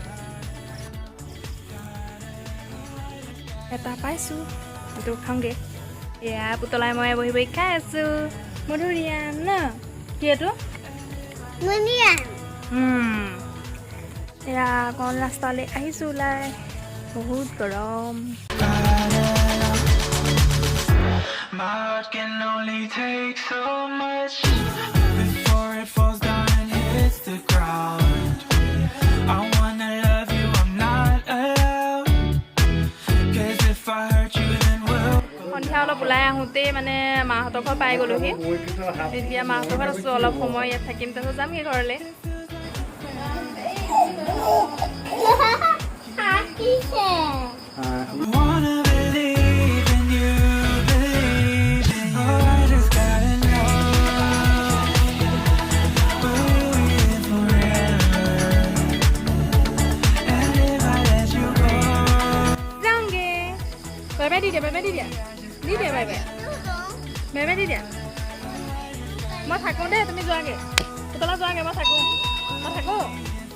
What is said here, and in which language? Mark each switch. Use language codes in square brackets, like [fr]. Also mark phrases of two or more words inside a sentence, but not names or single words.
[as] এটা পাইছোঁ, সেইটো খাওঁগৈ। এয়া পুতলাই মই বহি বহি খাই আছোঁ মধুৰিআম ন। কি এইটো? এয়া অকণ ৰাস্তালৈ আহিছোঁ ওলাই। বহুত গৰম [en] My heart can only take so much before it falls down and hits the ground. I wanna love you, I'm not allowed. 'Cause if I hurt you, then we'll. [as] সন্ধিয়া অলপ ওলাই আহোঁতেই মানে মাহঁতৰ ঘৰ পাই গ'লোহি এতিয়া মাহঁতৰ ঘৰত আছোঁ অলপ সময় ইয়াত থাকিম তাৰপিছত যামগৈ ঘৰলৈ [en] Wanna believe in you, believe in you. Oh, I just gotta know. Will we live forever? And if I let you go. [as] যাওঁগে [en] bye bye [as] দি দিয়া [en] bye bye [as] দি দিয়া [en] bye bye bye bye [as] দি দিয়া মই থাকোঁ দেই তুমি যোৱাগৈ পুতলা যোৱাগৈ মই থাকোঁ